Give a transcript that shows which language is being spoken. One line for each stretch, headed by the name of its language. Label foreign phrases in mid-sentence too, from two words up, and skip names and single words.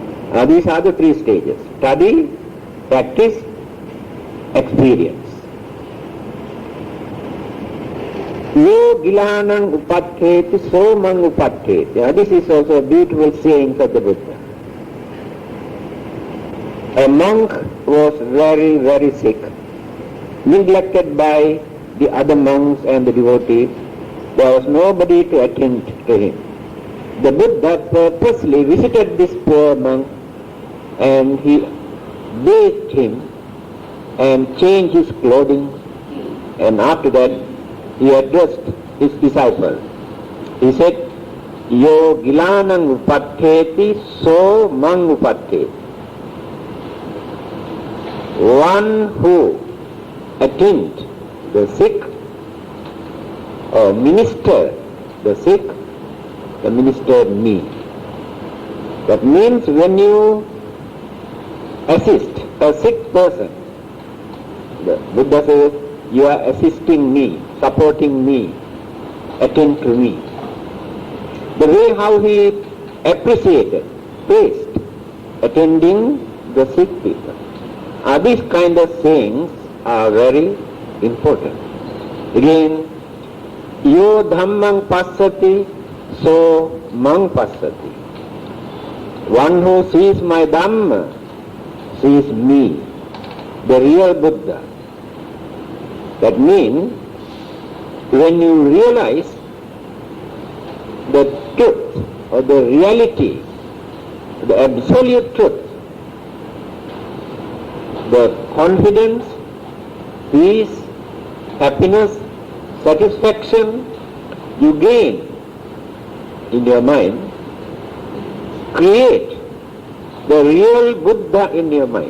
English: These are the three stages: study, practice, experience.
Pali: Yo gilanang upatheti so mang upatheti.
English: This is also a beautiful saying of the Buddha. A monk was very, very sick, neglected by the other monks and the devotees. There was nobody to attend to him. The Buddha purposely visited this poor monk and he bathed him and changed his clothing, and after that he addressed his disciple. He said,
Pali: Yo gilanang upatheti so mang upatheti.
English: One who attends the sick or minister the sick, the minister me. That means when you assist a sick person, the Buddha says, you are assisting me, supporting me, attend to me. The way how he appreciated, praised, attending the sick people. These kind of sayings are very important. Again,
Pali: yo dhammang passati, so mang passati.
English: One who sees my Dhamma sees me, the real Buddha. That means, when you realize the truth or the reality, the absolute truth, the confidence, peace, happiness, satisfaction you gain in your mind, create the real Buddha in your mind.